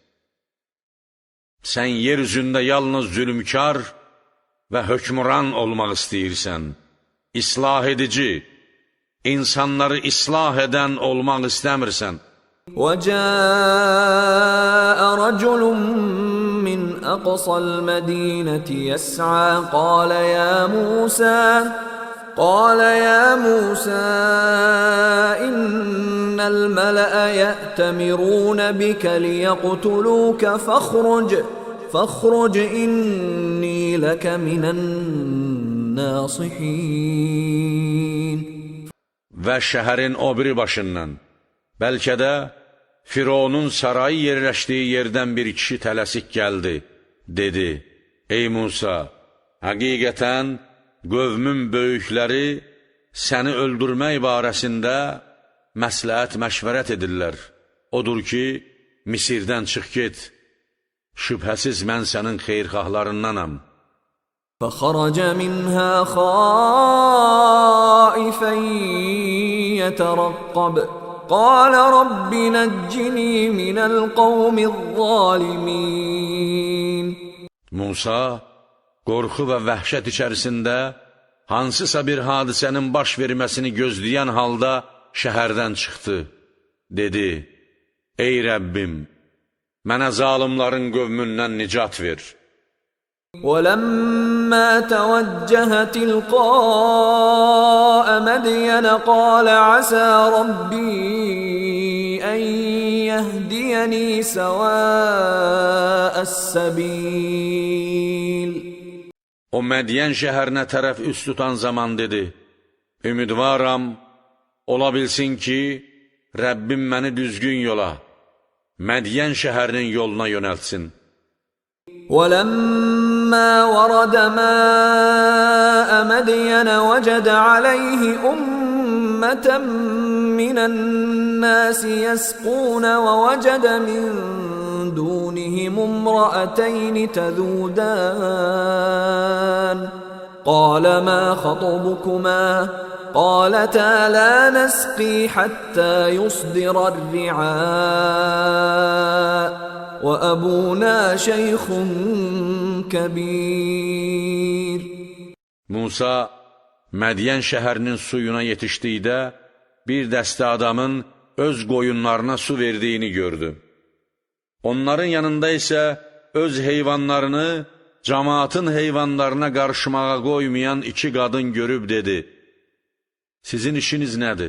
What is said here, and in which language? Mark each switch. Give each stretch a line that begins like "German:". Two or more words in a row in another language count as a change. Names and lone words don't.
Azerbaijani: Sən yer üzündə yalnız zülmkar və hökmran olmaq istəyirsən, islah edici, insanları islah edən olmaq istəmirsən.
Arabic: وَجَاءَ رَجُلٌ مِّنْ أَقْصَى الْمَدِينَةِ يَسْعَىٰ قال يا موسى إن الملأ يأتمرون بك ليقتلوك فاخرج إني لك من الناصحين.
Azerbaijani: Və şəhərin o biri başından, bəlkə də Fironun sarayı yerləşdiyi yerdən bir kişi tələsik gəldi, dedi, ey Musa, həqiqətən qövmün böyükləri səni öldürmək barəsində məsləhət məşvərət edirlər. Odur ki, Misirdən çıx get, şübhəsiz mən sənin xeyrxahlarındanam.
Arabic: فخرج منها خائفا يترقب قال رب نجني من القوم الظالمين.
Azerbaijani: Musa qorxu və vəhşət içərisində hansısa bir hadisənin baş verməsini gözləyən halda şəhərdən çıxdı. Dedi, ey Rəbbim, mənə zalimların qövmündən nicat ver.
Arabic: وَلَمَّا تَوَجَّهَ تِلْقَاءَ مَدْيَنَ قَالَ عَسَى رَبِّي أَن يَهْدِيَنِي سَوَاءَ السَّبِيلِ.
Azerbaijani: O Mədiyən şəhərinə tərəf üst tutan zaman dedi, ümidvaram, ola bilsin ki, Rəbbim məni düzgün yola, Mədiyən şəhərinin yoluna yönəltsin.
Arabic: وَلَمَّا وَرَدَ مَاءَ مَدْيَنَ وَجَدَ عَلَيْهِ أُمَّةً مِّنَ النَّاسِ يَسْقُونَ وَوَجَدَ مِن دُونِهِمُ امْرَأَتَيْنِ تَذُودَانِ قَالَ مَا خَطْبُكُمَا قَالَتَا لَا نَسْقِي حَتَّى يُصْدِرَ الرِّعَاءُ وَأَبُونَا شَيْخٌ كَبِيرٌ.
Azerbaijani: Musa, Mədiyən şəhərinin suyuna yetişdikdə, bir dəstə adamın öz qoyunlarına su verdiyini gördü. Onların yanında isə öz heyvanlarını cəmaatın heyvanlarına qarışmağa qoymayan iki qadın görüb dedi, sizin işiniz nədir?